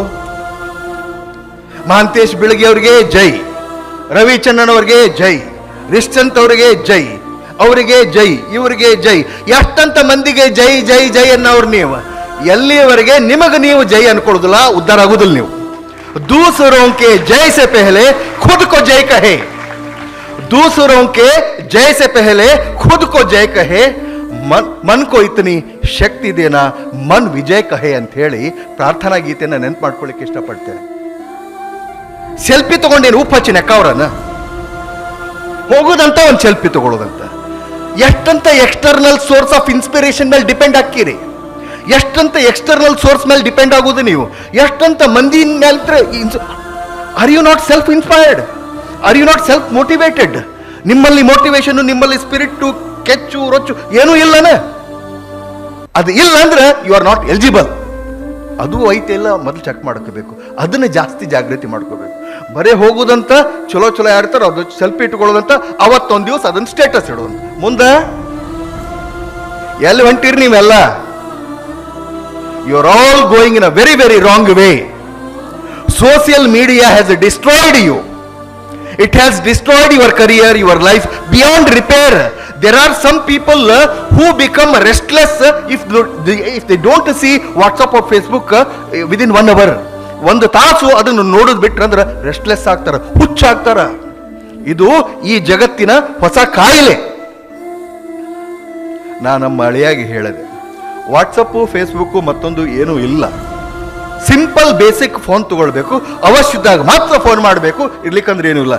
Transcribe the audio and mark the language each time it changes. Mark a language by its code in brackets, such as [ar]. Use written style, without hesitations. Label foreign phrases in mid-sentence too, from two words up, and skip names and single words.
[kn] ಮಹಾಂತೇಶ್ ಬಿಳಗಿ ಅವರಿಗೆ ಜೈ, ರವಿಚಂದ್ರನ್ ಅವರಿಗೆ ಜೈ, ರಿಶ್ಚಂತ್ ಅವರಿಗೆ ಜೈ, ಅವರಿಗೆ ಜೈ, ಇವರಿಗೆ ಜೈ. ಎಷ್ಟಂತ ಮಂದಿಗೆ ಜೈ ಜೈ ಜೈ ಅನ್ನೋರು ನೀವು. ಎಲ್ಲಿಯವರೆಗೆ ನಿಮಗೆ ನೀವು ಜೈ ಅನ್ಕೊಳ್ಳೋದಿಲ್ಲ, ಉದ್ಧಾರ ಆಗುದಿಲ್ಲ ನೀವು. [hi] दूसरों के जय से पहले खुद को जय कहे, दूसरों के जय से पहले खुद को जय कहे, मन को इतनी शक्ति देना मन विजय कहे [kn] ಅಂತ ಹೇಳಿ ಪ್ರಾರ್ಥನಾ ಗೀತೆಯನ್ನು ನೆನ್ಪು ಮಾಡ್ಕೊಳ್ಳಿಕ್ಕೆ ಇಷ್ಟಪಡ್ತೇನೆ. ಸೆಲ್ಫಿ ತಗೊಂಡೇನು ಉಪ್ಪು ಹಚ್ಚಿ ನೆಕ್ಕವ್ರನ್ನ ಹೋಗೋದಂತ ಒಂದು ಸೆಲ್ಫಿ ತಗೊಳ್ಳೋದಂತ. ಎಷ್ಟಂತ [en] external source of inspiration [kn] ಮೇಲೆ ಡಿಪೆಂಡ್ ಆಗ್ತೀರಿ, ಎಷ್ಟಂತ [en] external source [kn] ಮೇಲೆ ಡಿಪೆಂಡ್ ಆಗೋದು ನೀವು, ಎಷ್ಟಂತ ಮಂದಿ ಮೇಲೆ. [en] Are you not self inspired? Are you not self motivated? [kn] ನಿಮ್ಮಲ್ಲಿ ಮೋಟಿವೇಶನ್, ನಿಮ್ಮಲ್ಲಿ ಸ್ಪಿರಿಟ್, ಕೆಚ್ಚು ರೊಚ್ಚು ಏನೂ ಇಲ್ಲನ? ಅದು ಇಲ್ಲ ಅಂದ್ರೆ [en] you are not eligible. [kn] ಅದು ಐತೆ ಇಲ್ಲ ಮೊದಲು ಚೆಕ್ ಮಾಡ್ಕೋಬೇಕು, ಅದನ್ನ ಜಾಸ್ತಿ ಜಾಗೃತಿ ಮಾಡ್ಕೋಬೇಕು. ಬರೇ ಹೋಗುದಂತ ಚಲೋ ಚಲೋ ಯಾರ್ತಾರ ಅದು ಸೆಲ್ಫಿ ಇಟ್ಕೊಳ್ಳೋದಂತ, ಅವತ್ತೊಂದು ದಿವಸ ಅದನ್ನ ಸ್ಟೇಟಸ್ ಇಡೋದಂತ. ಮುಂದೆ ಎಲ್ಲಿ ಹೊಂಟಿರಿ ನೀವೆಲ್ಲ? [en] you are all going in a very very wrong way. social media has destroyed you. It has destroyed your career, your life beyond repair. There are some people who become restless if they don't see WhatsApp or Facebook within 1 hour. [kn] ಒಂದು ತಾಸು ಅದನ್ನು ನೋಡೋದು ಬಿಟ್ರೆ ಅಂದ್ರೆ ರೆಸ್ಟ್ಲೆಸ್ ಆಗ್ತಾರ, ಹುಚ್ಚಾಗ್ತಾರ. ಇದು ಈ ಜಗತ್ತಿನ ಹೊಸ ಕಾಯಿಲೆ. ನಾನು ನಮ್ಮ ಅಳಿಯಾಗಿ ಹೇಳಿದೆ, ವಾಟ್ಸಪ್ಪು ಫೇಸ್ಬುಕ್ಕು ಮತ್ತೊಂದು ಏನೂ ಇಲ್ಲ. [en] simple basic phone [kn] ತಗೊಳ್ಬೇಕು, ಅವಶ್ಯದಾಗ ಮಾತ್ರ ಫೋನ್ ಮಾಡಬೇಕು, ಇರ್ಲಿಕ್ಕಂದ್ರೆ ಏನೂ ಇಲ್ಲ.